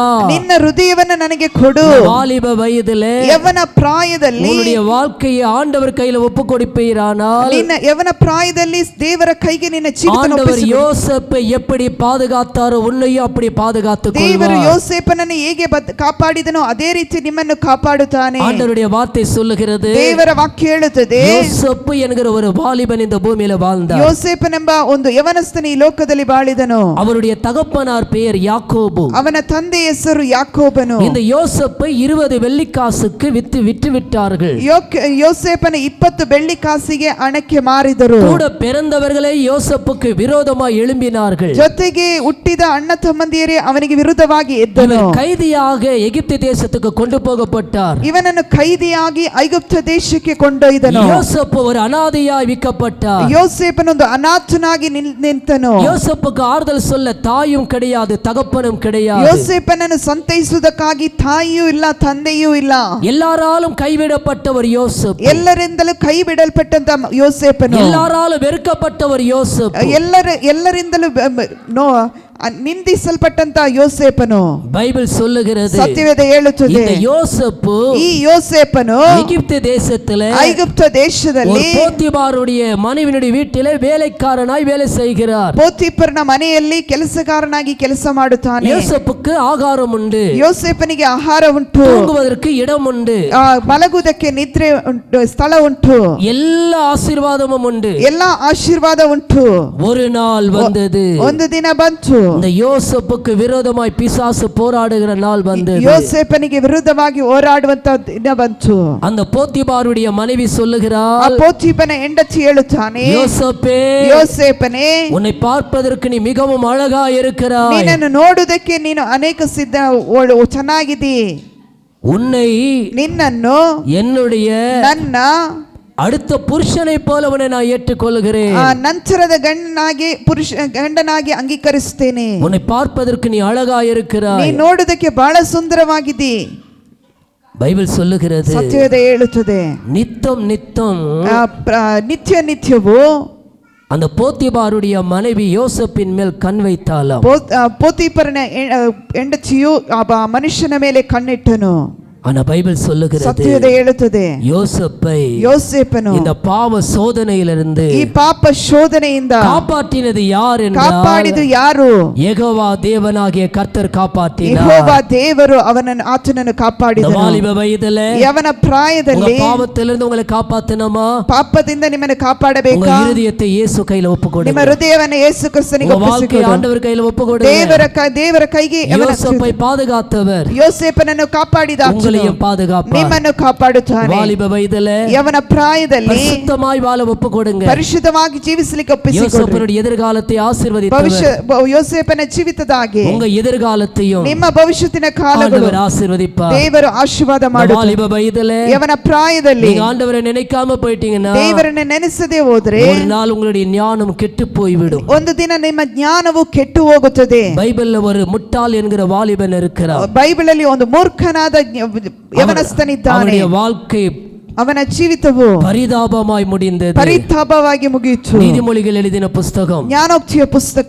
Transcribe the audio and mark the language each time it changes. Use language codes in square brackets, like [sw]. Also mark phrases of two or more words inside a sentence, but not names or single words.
[kn] ನಿನ್ನ ಹೃದಯವನ್ನು ನನಗೆ ಕೊಡು. [ta] வாலிப வயதிலே [kn] ಯವನ ಪ್ರಾಯದಲ್ಲಿ, [ta] உன்னுடைய வாழ்க்கையை ஆண்டவர் கையில ஒப்பு கொடுப்பீரானால், [kn] ನಿನ್ನ ಯವನ ಪ್ರಾಯದಲ್ಲಿ ದೇವರ ಕೈಗೆ ನಿನ್ನ ಜೀವಿತವನ್ನು [ta] ஆண்டவர் [kn] ಒಪ್ಪಿಸು. [ta] யோசேப்பை எப்படி பாதுகாத்தாரோ உன்னையும் அப்படி பாதுகாத்துக் [kn] ದೇವರು [ta] கொள்வார். [kn] ಯೋಸೇಫನನ್ನು ಹೇಗೆ ಕಾಪಾಡಿದನೋ ಅದೇ ರೀತಿ ನಿಮ್ಮನ್ನು ಕಾಪಾಡುತ್ತಾನೆ. [ta] ஆண்டவருடைய வார்த்தை சொல்லுகிறது, [kn] ದೇವರ ವಾಕ್ಯ ಹೇಳುತ್ತದೆ, [ta] யோசேப்பு என்கிற ஒரு வாலிபன் இந்த பூமியில வாழ்ந்தார். [kn] ಯೋಸೇಫನೆಂಬ ಒಂದು ಯವನಸ್ಥನ ಈ ಲೋಕದಲ್ಲಿ ಬಾಳಿದನು. [ta] அவருடைய தகப்பனார் பெயர் யாக்கோபு. [kn] ಅವನ ತಂದೆ ಹೆಸರು ಯಾಕೋಬನು. [ta] இந்த யோசேப்பை 20 வெள்ளிக்காசுக்கு விற்று விட்டார்கள். [kn] ಯೋಸೇಫನ 20 ಬೆಳ್ಳಿ ಕಾಸಿಗೆ ಹಣಕ್ಕೆ ಮಾರಿದರು. [ta] கூட பிறந்தவர்களே யோசேப்புக்கு விரோதமாய் எழும்பினார்கள். [kn] ಜೊತೆಗೆ ಹುಟ್ಟಿದ ಅಣ್ಣ ತಮ್ಮಂದಿಯರೇ ಅವನಿಗೆ ವಿರುದ್ಧವಾಗಿ ಎದ್ದನು. [ta] கைதியாக எகிப்து தேசத்துக்கு கொண்டு போகப்பட்டார். [kn] ಇವನನ್ನು ಕೈದಿಯಾಗಿ ಐಗುಪ್ತ ದೇಶಕ್ಕೆ ಕೊಂಡೊಯ್ದನು. [ta] யோசேப்பு ஒரு அனாதையாய் விற்கப்பட்டார். [kn] ಯೋಸೇಫನೊಂದು ಅನಾಥನಾಗಿ ನಿಂತನು. [ta] யோசேப்புக்கு ஆறுதல் சொல்ல தாயும் கிடையாது, தகப்பனும் கிடையாது. [kn] ಯೋಸೇಫನನ್ನು ಸಂತೈಸುವುದಕ್ಕಾಗಿ ತಾಯಿಯೂ ಇಲ್ಲ, ತಂದೆಯೂ ಇಲ್ಲ. [ta] எல்லாராலும் கைவிடப்பட்டவர் யோசேப்பு. [kn] ಎಲ್ಲರಿಂದಲೂ ಕೈ ಬಿಡಲ್ಪಟ್ಟಂತ ಯೋಸೇಫನು. [ta] எல்லாராலும் வெறுக்கப்பட்டவர் யோசேப்பு. [kn] ಎಲ್ಲರಿಂದಲೂ ನಿಂದಿಸಲ್ಪಟ್ಟಂತ ಯೋಸೇಫನು. [ta] பைபிள் சொல்லுகிறது, [kn] ಸತ್ಯವೇದ ಹೇಳುತ್ತದೆ, [ta] இந்த யோசேப்பு [kn] ಈ ಯೋಸೇಫನು [ta] எகிப்து தேசத்திலே [kn] ಐಗುಪ್ತ ದೇಶದಲ್ಲಿ [ta] போத்திபாருடைய மனைவியுடைய வீட்டிலே வேலைக்காரனாய் வேலை செய்கிறார். [kn] ಪೋತಿಫರನ ಮನೆಯಲ್ಲಿ ಕೆಲಸಗಾರನಾಗಿ ಕೆಲಸ ಮಾಡುತ್ತಾನೆ. [ta] யோசேப்புக்கு ஆகாரம் உண்டு, [kn] ಯೋಸೇಫನಿಗೆ ಆಹಾರ ಉಂಟು, [ta] தூங்குவதற்கு இடம் உண்டு, [kn] ಮಲಗುವುದಕ್ಕೆ ನಿದ್ರೆ ಉಂಟು, ಸ್ಥಳ ಉಂಟು, [ta] எல்லா ஆசீர்வாதமும் உண்டு. [kn] ಎಲ್ಲಾ ಆಶೀರ್ವಾದ ಉಂಟು. [ta] ஒரு நாள் வந்தது, [kn] ಒಂದು ದಿನ ಬಂತು, [ta] இந்த யோசேப்புக்கு விரோதமாய் பிசாசு போராடுகிற நாள் வந்தது. [kn] ಯೋಸೇಫನಿಗೆ ವಿರುದ್ಧವಾಗಿ ಹೋರಾಡುವಂತ ದಿನ ಬಂತು. [ta] அந்த போத்திபாருடைய மனைவி [kn] ಆ [ta] சொல்லுகிறாள், [kn] ಪೋತಿಫನ ಹೆಂಡತಿ ಹೇಳುತ್ತಾನೆ, [ta] யோசேப்பே, [kn] ಯೋಸೇಫನೇ, [ta] உன்னை பார்ப்பதற்கு நீ மிகவும் அழகா இருக்கிறாய், [kn] ನಿನ್ನನ್ನು ನೋಡುವುದಕ್ಕೆ ನೀನು ಅನೇಕ ಚೆನ್ನಾಗಿದ್ದೀ, [ta] உன்னை [kn] ನಿನ್ನನ್ನು [ta] என்னுடைய [kn] ನನ್ನ [ta] அடுத்த புருஷனை போல உன்னை நான் ஏற்றுக்கொள்கிறேன், [kn] ನಂತರದ ಗಂಡನಾಗಿ ಅಂಗೀಕರಿಸುತ್ತೇನೆ, [ta] உன்னை பார்ப்பதற்கு நீ அழகா [kn] ನೀ [ta] இருக்கிறாய். [kn] ನೋಡುವುದಕ್ಕೆ ಬಹಳ ಸುಂದರವಾಗಿದ್ದಿ. [ta] பைபிள் சொல்லுகிறது, [kn] ಸತ್ಯವೇದ ಹೇಳುತ್ತದೆ, [ta] நித்தம் நித்தம் [kn] ನಿತ್ಯವೂ [ta] அந்த போத்திபாருடைய மனைவி யோசேப்பின் மேல் கண் வைத்தாளாம். [kn] ಪೋತಿಫರನ ಹೆಂಡತಿಯು ಆ ಮನುಷ್ಯನ ಮೇಲೆ ಕಣ್ಣಿಟ್ಟನು. [ta] ஆனா பைபிள் சொல்லுகிறது, [kn] ಸತ್ಯವೇದ ಹೇಳುತ್ತದೆ, ಯೋಸೇಫನು [ta] இந்த பாவ சோதனையிலிருந்து [kn] ಈ ಪಾಪ ಶೋಧನೆಯಿಂದ [ta] காப்பாற்றினது யார் [kn] ಕಾಪಾಡಿದು ಯಾರು? [ta] யெகோவா தேவனாகிய கர்த்தர் காப்பாற்றினார். [kn] ಯೆಹೋವ ದೇವರು ಆತನನ್ನು ಕಾಪಾಡಿದನು. [ta] வாலிப வயதிலே [kn] ಯವನ ಪ್ರಾಯದಲ್ಲಿ [ta] பாவத்திலிருந்து உங்களை காப்பாத்தணுமா? [kn] ಪಾಪದಿಂದ ನಿಮ್ಮನ್ನು [ta] உங்க [kn] ಕಾಪಾಡಬೇಕಾ? [ta] இருதயத்தை இயேசு கையில ஒப்புக்கொடுங்க. [kn] ನಿಮ್ಮ ಹೃದಯವನ್ನು ಯೇಸು ಕ್ರಿಸ್ತನಿಗೆ [ta] உங்க வாழ்க்கையை [kn] ಒಪ್ಪಿಸಿಕೊಡು. [ta] ஆண்டவர் கையில ஒப்புக்கொடுங்க. [kn] ದೇವರ ಕೈಗೆ [ta] யோசேப்பை பாதுகாத்தவர் [kn] ಯೋಸೇಫನನ್ನು ಕಾಪಾಡಿದ [ta] உங்களை உங்களையும் பாதுகாப்பார். [kn] ನಿಮ್ಮನ್ನು ಕಾಪಾಡುತ್ತಾನೆ. [ta] வாலிப வயதிலே [kn] ಯವನ ಪ್ರಾಯದಲ್ಲಿ [ta] பரிசுத்தமாய் வாழ ஒப்பு கொடுங்க. [kn] ಪರಿಶುದ್ಧವಾಗಿ ಜೀವಿಸಲಿಕ್ಕೆ ಒಪ್ಪಿಸಿಕೊಡಿ. [ta] யோசேப்புடைய எதிர்காலத்தை ஆசீர்வதித்தவர் [kn] ಯೋಸೇಫನ ಜೀವಿತದ ಹಾಗೆ [ta] உங்க எதிர்காலத்தையும் [kn] ನಿಮ್ಮ ಭವಿಷ್ಯತ್ತಿನ ಕಾಲಗಳು [ta] ஆண்டவர் ஆசீர்வதிப்பார். [kn] ದೇವರು ಆಶೀರ್ವಾದ ಮಾಡುತ್ತಾನೆ. [ta] வாலிப வயதிலே [kn] ಯವನ ಪ್ರಾಯದಲ್ಲಿ [ta] நீங்க ஆண்டவரை நினைக்காம போயிட்டீங்கன்னா [kn] ದೇವರನ್ನ ನೆನೆಸದೆ ಹೋದ್ರೆ [ta] ஒரு நாள் உங்களுடைய ஞானம் கெட்டு போய்விடும். [kn] ಒಂದು ದಿನ ನಿಮ್ಮ ಜ್ಞಾನವು ಕೆಟ್ಟು ಹೋಗುತ್ತದೆ. [ta] பைபிள்ல ஒரு முட்டாள் என்கிற வாலிபன் இருக்கிறார். [kn] ಬೈಬಲಲ್ಲಿ ಒಂದು ಮೂರ್ಖನಾದ ಯವನಸ್ಥನಿದ್ದಾನೆ. [ta] அவனுடைய வாழ்க்கை [kn] ಅವನ ಜೀವಿತವು [ta] பரிதாபமாய் முடிந்தது. [kn] ಪರಿತಾಪವಾಗಿ ಮುಗಿಯಿತು. [ta] நீதிமொழிகள் எழுதின புஸ்தகம் [kn] ಜ್ಞಾನೋಕ್ತಿಯ ಪುಸ್ತಕ.